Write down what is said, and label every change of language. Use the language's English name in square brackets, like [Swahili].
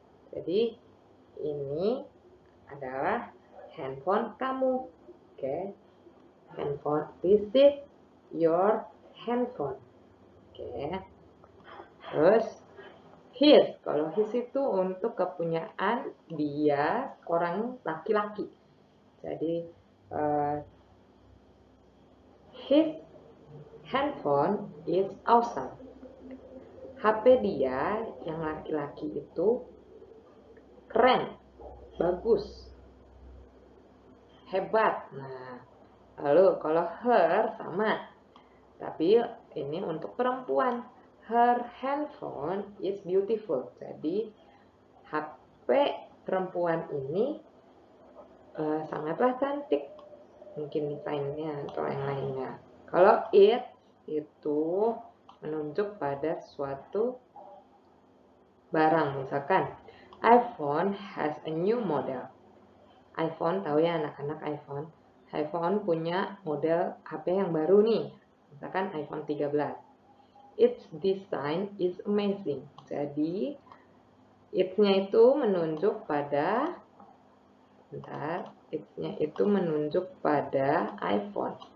[Indonesian] Jadi ini adalah handphone kamu. [English] Handphone, this is your handphone. [Indonesian] Terus his, kalau his itu untuk kepunyaan dia, orang laki-laki. [English] Jadi his handphone is awesome. [Indonesian] HP dia yang laki-laki itu keren, bagus, hebat. Nah, lalu kalau her sama, tapi ini untuk perempuan. [English] Her handphone is beautiful. [Indonesian] Jadi HP perempuan ini sangatlah cantik. Mungkin desainnya atau yang lainnya. Kalau it itu menunjuk pada suatu barang. [English] Misalkan iPhone has a new model. [Indonesian] iPhone, tahu ya anak-anak iPhone punya model HP yang baru nih. Misalkan iPhone 13. [English] Its design is amazing. [Indonesian] Jadi, its-nya itu menunjuk pada, its-nya itu menunjuk pada iPhone.